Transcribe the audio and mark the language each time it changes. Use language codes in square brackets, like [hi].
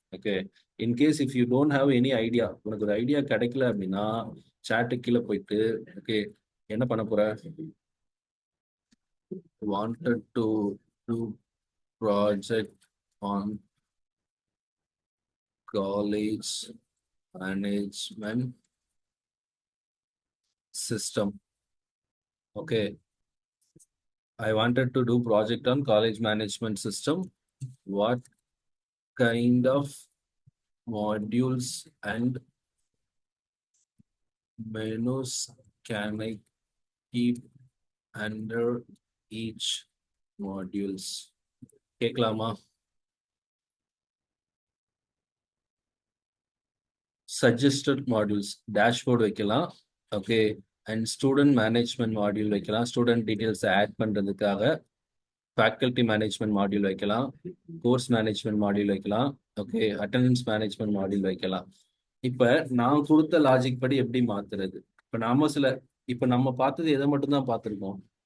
[ta] Okay, [en] in case if you don't have any idea, [ta] உனக்கு ஒரு idea கிடைக்கல அப்படின்னா சாட்டு கீழே போயிட்டு ஓகே என்ன பண்ண போற? [en] Wanted to do project on college management system. Okay, I wanted to do project on college management system. What kind of modules and menus can I keep under each modules? [ta] கேட்கலாமா? [en] Suggested modules dashboard [ta] வைக்கலாம். Okay, and student management module வைக்கலாம். Student details add பண்ணுறதுக்காக faculty management module வைக்கலாம். Course management module வைக்கலாம். Okay, attendance management module வைக்கலாம். இப்போ நான் கொடுத்த லாஜிக் படி எப்படி மாத்துறது? இப்போ நம்ம பார்த்தது எதை மட்டும்தான் பார்த்துருக்கோம்?